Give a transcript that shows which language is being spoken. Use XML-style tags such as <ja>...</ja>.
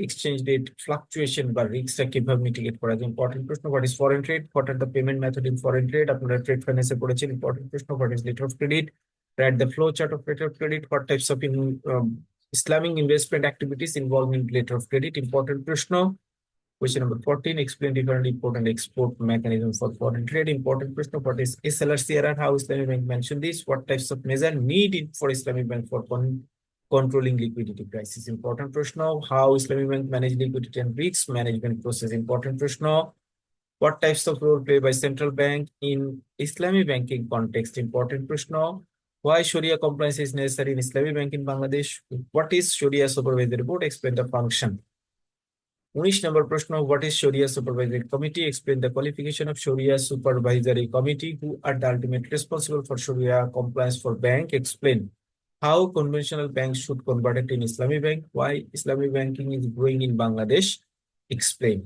<en>Exchange rate fluctuation</en> <bn>বা রিস্কটা কিভাবে mitigate করা যায়? ইম্পর্টেন্ট প্রশ্ন।</bn> <en>What is foreign trade? What are the payment method in foreign trade?</en> <bn>আপনারা ট্রেড ফাইন্যান্সে পড়েছেন। ইম্পর্টেন্ট প্রশ্ন।</bn> <en>What is letter of credit? Write the flow chart of letter of credit. What types of Islamic investment activities involving letter of credit?</en> <bn>Important প্রশ্ন।</bn> <en>Question number 14, explain different import and export mechanism for foreign trade. Important প্রশ্ন। What is SLR/CRR? How Islamic Bank mentioned this? What types of measure needed for Islamic Bank for controlling liquidity crisis?</en> <bn>Important প্রশ্ন।</bn> <en>How Islamic Bank manage liquidity and risk management process?</en> <bn>Important প্রশ্ন।</bn> <en>What types of role play by central bank in Islamic banking context?</en> <bn>Important প্রশ্ন।</bn> <en>Why Sharia compliance is necessary in Islamic bank in Bangladesh? What is Sharia supervisory board? Explain the function.</en> <bn>19 নম্বর প্রশ্ন,</bn> <en>What is sharia supervisory committee? Explain the qualification of sharia supervisory committee. Who are the ultimate responsible for sharia compliance for bank? Explain how conventional bank should converted in Islami bank? Why Islami banking is growing in Bangladesh? Explain.</en>